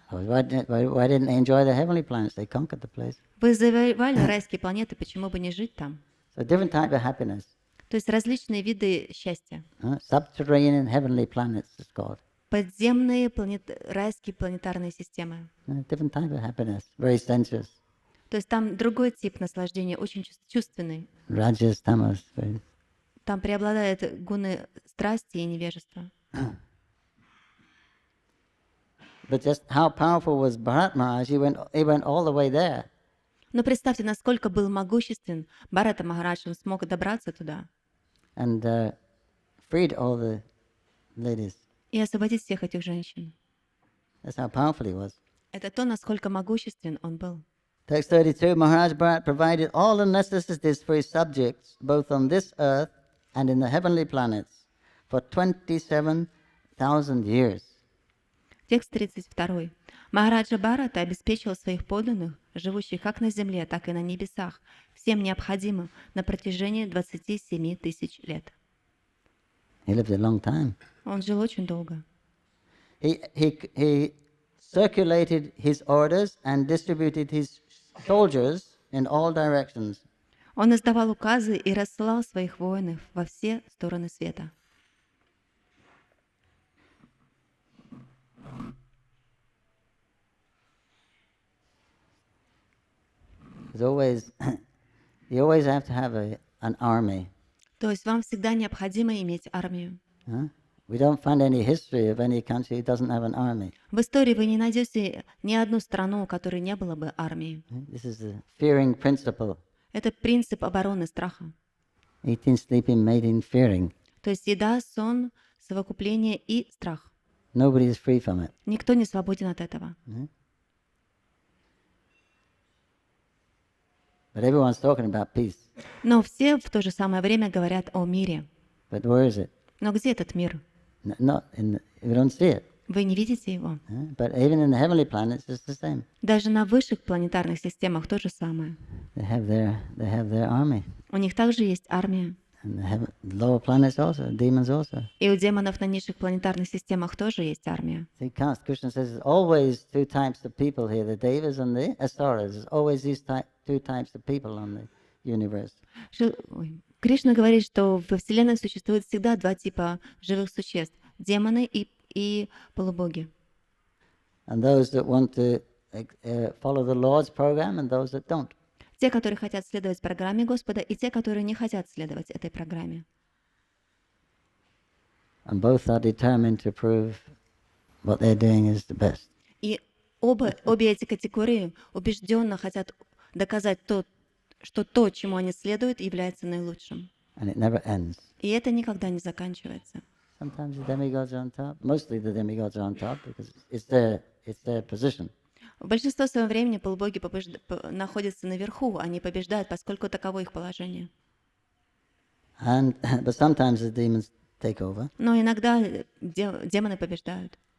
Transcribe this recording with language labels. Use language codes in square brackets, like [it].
[en] Why didn't they enjoy the heavenly planets? They conquered the place. [ru] Вы завоевали райские планеты, почему бы не жить там? [en] So different type of happiness. [ru] То есть различные виды счастья. [en] Subterranean heavenly planets is called. [ru] Подземные райские планетарные системы. [en] Different type of happiness, very sensuous. [ru] То есть там другой тип наслаждения, очень чувственный. [en] Rajas, tamas. [ru] Там преобладают гуны страсти и невежества. [en] But just how powerful was Bharat Maharaj? He went all the way there. [ru] Но представьте, насколько был могуществен Бхарата Махарадж, он смог добраться туда. [en] And freed all the ladies. [ru] И освободить всех этих женщин. [en] That's how powerful he was. [ru] Это то, насколько могуществен он был. [en] Text 32, Maharaj Bharat provided all the necessities for his subjects, both on this earth and in the heavenly planets, for 27,000 years. [ru] Текст 32. Махараджа Бхарата обеспечил своих подданных, живущих как на земле, так и на небесах, всем необходимым на протяжении 27 тысяч лет. [en] He lived a long time. [ru] Он жил очень долго. [en] He circulated his orders and distributed his soldiers in all directions. [ru] Он издавал указы и рассылал своих воинов во все стороны света. [en] You always have to have an army. [ru] То есть вам всегда необходимо иметь армию. [en] We don't find any history of any country that doesn't have an army. [ru] В истории вы не найдете ни одну страну, у которой не было бы армии. [en] This is the fearing principle. [ru] Это принцип обороны страха. [en] Eating, sleeping, mating, fearing. [ru] То есть еда, сон, совокупление и страх. [en] Nobody is free from it. [ru] Никто не свободен от этого. [en] But everyone's talking about peace. [ru] Но все в то же самое время говорят о мире. [en] But where is it? [ru] Но где этот мир? [en] We don't see it. [ru] Вы не видите его. [en] But even in the heavenly planets, it's the same. [ru] Даже на высших планетарных системах то же самое. [en] They have their army. [ru] У них также есть армия. [en] And the lower planets also, demons also. [ru] И у демонов на низших планетарных системах тоже есть армия. [en] See, Krishna says there's always two types of people here, the devas and the asuras. There's always these two types of people on the universe. [ru] Кришна говорит, что во Вселенной существует всегда два типа живых существ – демоны и полубоги. [en] And those that want to follow the Lord's program and those that don't. [ru] Те, которые хотят следовать программе Господа, и те, которые не хотят следовать этой программе. [en] And both are determined to prove what they're doing is the best. [ru] И обе эти категории убежденно хотят доказать что то, чему они следуют, является наилучшим. [en] And it never ends. [ru] И это никогда не заканчивается. [en] Sometimes the demigods are on top. Mostly the demigods are on top because it's their position. [ru] В большинстве своего времени полубоги находятся наверху, они побеждают, поскольку таково их положение. [en] But sometimes the demons take over. [ru] Но иногда демоны побеждают.